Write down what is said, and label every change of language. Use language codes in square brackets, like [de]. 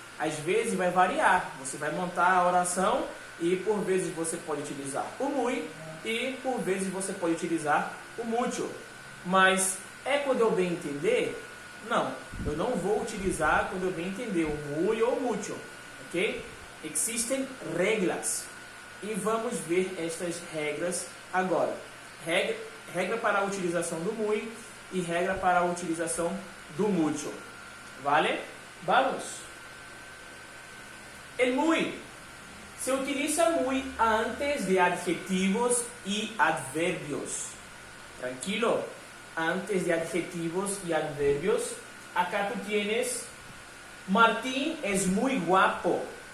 [pt] Às vezes vai variar, você vai montar a oração e por vezes você pode utilizar o muy e por vezes você pode utilizar o mucho. Mas é quando eu bem entender? Não, eu não vou utilizar quando eu bem entender o muy ou o mucho, ok? Existem regras e vamos ver estas regras agora. Regra para a utilização do muy e regra para a utilização do mucho. [es] ¿Vale? Vamos. El muy. Se utiliza muy antes de adjetivos y adverbios. Tranquilo. Antes de adjetivos y adverbios. Acá tú tienes: Martín es muy guapo.